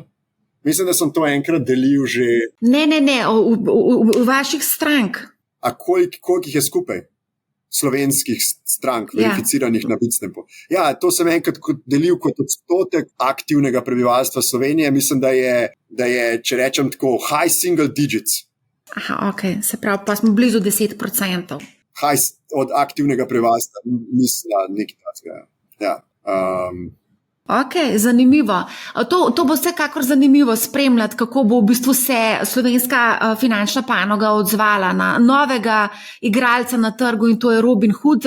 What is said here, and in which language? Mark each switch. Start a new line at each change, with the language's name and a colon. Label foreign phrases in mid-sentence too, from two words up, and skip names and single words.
Slovenian: Mislim, da sem to enkrat delil že... Ne, v vaših strank. A koliko jih je skupaj? Slovenskih strank, verificiranih na Bitstampu. Ja, to sem enkrat delil kot odstotek aktivnega prebivalstva Slovenije. Mislim, da je, če rečem tako,
English: high single digits.
Slovenian: Aha, ok, se pravi, pa smo blizu 10%. Od aktivnega prebivalstva, mislim, nekaj takega. Ja. Ok, zanimivo. To bo vsekakor zanimivo spremljati, kako bo v bistvu se slovenska finančna panoga odzvala na novega igralca na trgu, in to je Robin Hood.